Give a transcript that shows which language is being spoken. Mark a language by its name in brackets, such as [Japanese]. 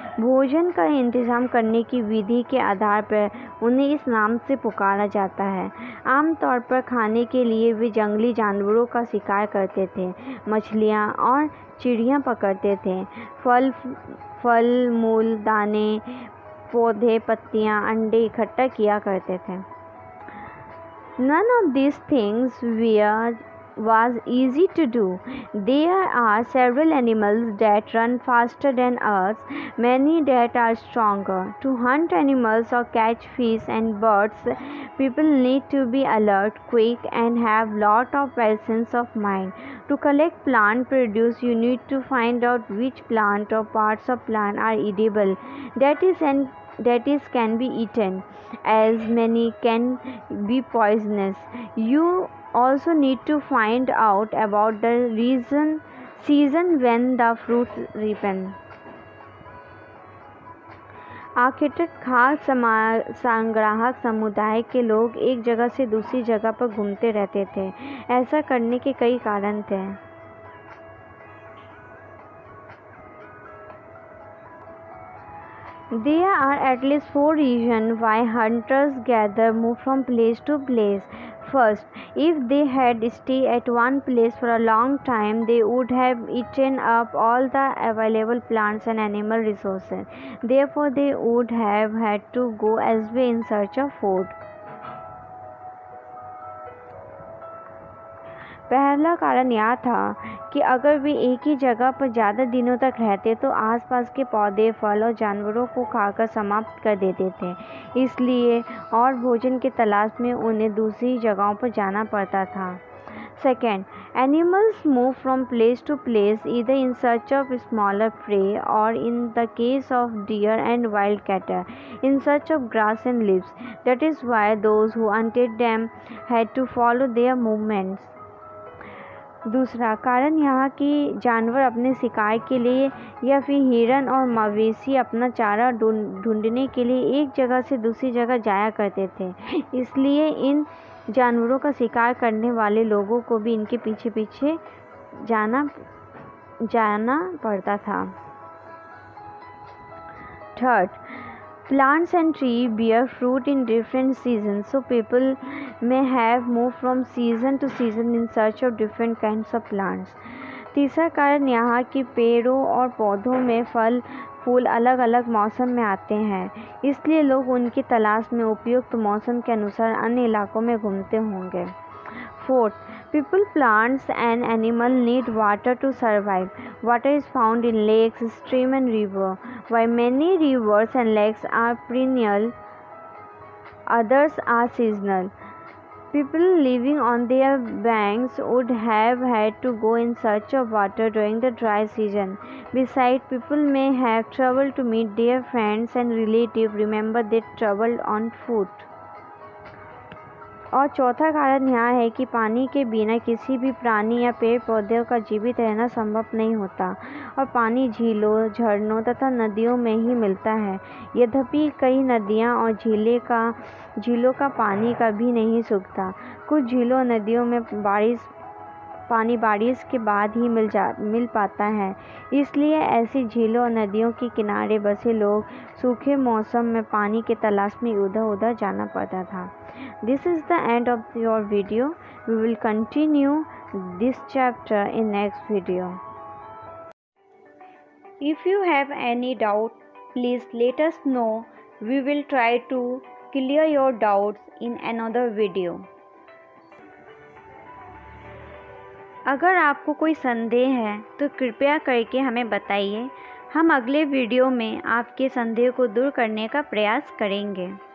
[Hindi] भोजन का इंतजाम करने की विधि के आधार पर उन्हें इस नाम से पुकारा जाता है। आमतौर पर खाने के लिए वे जंगली जानवरों का शिकार करते थे, मछलियाँ और चिड़ियाँ पकड़ते थे, फल मूल दाने, पौधे, पत्तियाँ, अंडे इकट्ठा किया करते थे। [English] None of these things was easy to do. There are several animals that run faster than us, many that are stronger. To hunt animals or catch fish and birds, people need to be alert, quick, and have lot of presence of mind. To collect plant produce, you need to find out which plant or parts of plant are edible, that is can be eaten, as many can be poisonous. You also need to find out about the season when the fruits ripen. [Hindi] आखेटक खाद्य संग्राहक समुदाय के लोग एक जगह से दूसरी जगह पर घूमते रहते थे। ऐसा करने के कई कारण थे। [English] There are at least 4 reasons why hunters-gatherers move from place to place. First, if they had stayed at one place for a long time, they would have eaten up all the available plants and animal resources. Therefore, they would have had to go elsewhere in search of food. [Hindi] पहला कारण यह था कि अगर वे एक ही जगह पर ज़्यादा दिनों तक रहते तो आसपास के पौधे, फल और जानवरों को खाकर समाप्त कर देते थे। इसलिए और भोजन की तलाश में उन्हें दूसरी जगहों पर जाना पड़ता था। [English] Second, animals move from place to place either in search of smaller prey or, in the case of deer and wild cattle, in search of grass and leaves. That is why those who hunted them had to follow their movements. [Hindi] दूसरा कारण यह कि जानवर अपने शिकार के लिए या फिर हिरन और मवेशी अपना चारा ढूंढने के लिए एक जगह से दूसरी जगह जाया करते थे। इसलिए इन जानवरों का शिकार करने वाले लोगों को भी इनके पीछे पीछे जाना पड़ता था। [English] Third, plants and trees bear fruit in different seasons, so people may have moved from season to season in search of different kinds of plants. [Hindi] तीसरा कारण यहाँ कि पेड़ों और पौधों में फल फूल अलग अलग मौसम में आते हैं, इसलिए लोग उनकी तलाश में उपयुक्त मौसम के अनुसार अन्य इलाकों में घूमते होंगे। [English] Fourth, people, plants and animals need water to survive. Water is found in lakes, streams and rivers. While many rivers and lakes are perennial, others are seasonal. People living on their banks would have had to go in search of water during the dry season. Besides, people may have traveled to meet their friends and relatives. Remember, they traveled on foot. [Hindi] और चौथा कारण यह है कि पानी के बिना किसी भी प्राणी या पेड़ पौधों का जीवित रहना संभव नहीं होता और पानी झीलों, झरनों तथा नदियों में ही मिलता है। यद्यपि कई नदियाँ और झीलों का पानी कभी नहीं सूखता। कुछ झीलों और नदियों में बारिश पानी बारिश के बाद ही मिल पाता है। इसलिए ऐसी झीलों और नदियों के किनारे बसे लोग सूखे मौसम में पानी की तलाश में इधर उधर जाना पड़ता था। [English] This is the end of your video. We will continue this chapter in next video. If you have any doubt, please let us know. We will try to clear your doubts in another video. [Hindi] अगर आपको कोई संदेह है तो कृपया करके हमें बताइए। हम अगले वीडियो में आपके संदेह को दूर करने का प्रयास करेंगे।